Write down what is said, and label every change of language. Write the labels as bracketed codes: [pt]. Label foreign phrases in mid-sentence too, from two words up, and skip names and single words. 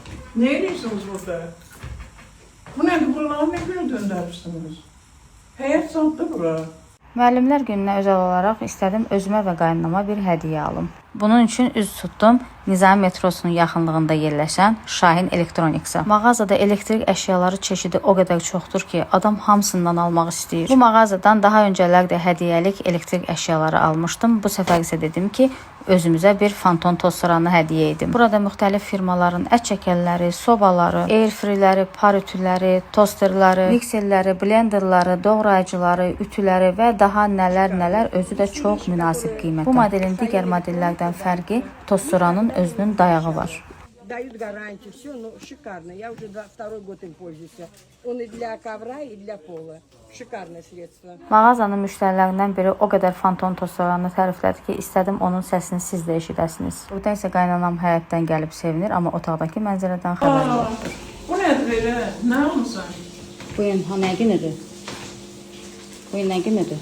[tr] Ne ediyorsunuz burada? Bu nedir? Bunları ne güne döndürürsünüz? [az] Həyat sandı bura. Müəllimlər gününə özəl olaraq istədim özümə və qaynanama bir hədiyyə alım. Bunun üçün üz tutdum Nizami metrosunun yaxınlığında yerləşən Şahin Elektroniksə. Mağazada elektrik əşyaları çeşidi o qədər çoxdur ki, adam hamısından almaq istəyir. Bu mağazadan daha öncələr də hədiyyəlik elektrik əşyaları almışdım. Bu səfər isə dedim ki, özümüzə bir Fanton tosteranı hədiyyə edim. Burada müxtəlif firmaların ət çəkənləri, sobaları, airfryləri, par ütüləri, tosterləri, mikserləri, blenderları, doğrayıcıları, ütüləri və daha nələr özü də çox münasib qiymətdə. Bu modelin digər modellərdən fərqi tosteranın özünün dayağı var. [ru] Дают гарантию, все, ну, шикарно. Я уже второй год им пользуюсь. Он и для ковра, и для пола. шикарные средства. [az] Mağazanın müştərilərindən biri o qədər Fanton tosteranı təriflədi ki, istədim onun səsini siz də eşidəsiniz. Burada isə qaynanam həyətdən gəlib sevinir, amma otaqdakı mənzərədən xəbəri yoxdur. Bu nedir elə? Nə almışsan? Bu gün nə günüdür? Bu gün nə günüdür?